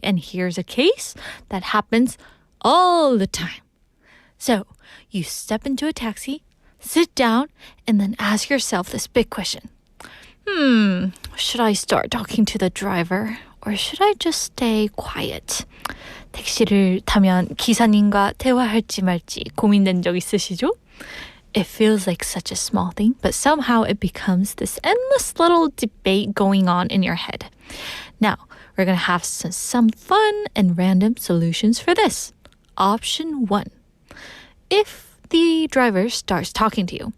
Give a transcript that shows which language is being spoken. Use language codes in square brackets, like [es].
[en] And here's a case that happens all the time. So, you step into a taxi, sit down, and then ask yourself this big question. Should I start talking to the driver or should I just stay quiet? [ko] 택시를 타면 기사님과 대화할지 말지 고민된 적 있으시죠? [en] It feels like such a small thing, but somehow it becomes this endless little debate going on in your head. Now, we're going to have some fun and random solutions for this. Option 1. If the driver starts talking to you.